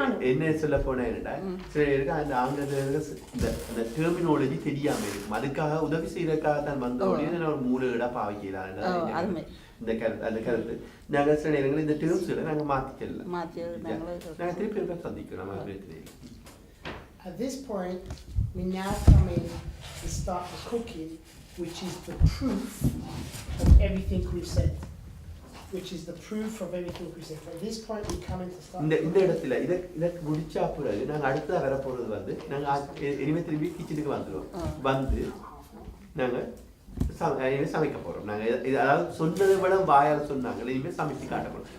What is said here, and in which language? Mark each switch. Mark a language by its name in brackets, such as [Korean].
[Tamil] என்ன சொல்ல போனா என்னடா சில பேருக்கு அந்த ஆங்கிலத்தில் இந்த டெர்மினாலஜி தெரியாம இருக்கும். அதுக்காக உதவி செய்யறதுக்காக தான் வந்த உடனே ஒரு மூலகடா பாவிக்கலாம் இந்த கருத்து அந்த கருத்து நாங்கள் சில நேரங்களில் இந்த டேர்ம்ஸ்களை நாங்கள் மாற்றிக்கலாம். நாங்கள் திருப்பி சந்திக்கிறோம் நம்ம. [English] At this point, we now come in to start the cooking, which is the proof of everything we've said. Which is the proof of everything we've said. At this point, we come in to start. [Tamil] இந்த இடத்துல இதை முடிச்சா பிறகு நாங்கள் அடுத்ததாக வர போகிறது வந்து நாங்கள் இனிமேல் திரும்பி கிச்சனுக்கு வந்துடுவோம். வந்து நாங்கள் சமைக்க போகிறோம். நாங்கள் இது அதாவது சொன்னதை விட வாயால் சொன்னாங்க இனிமேல் சமைச்சு காட்ட போகிறோம்.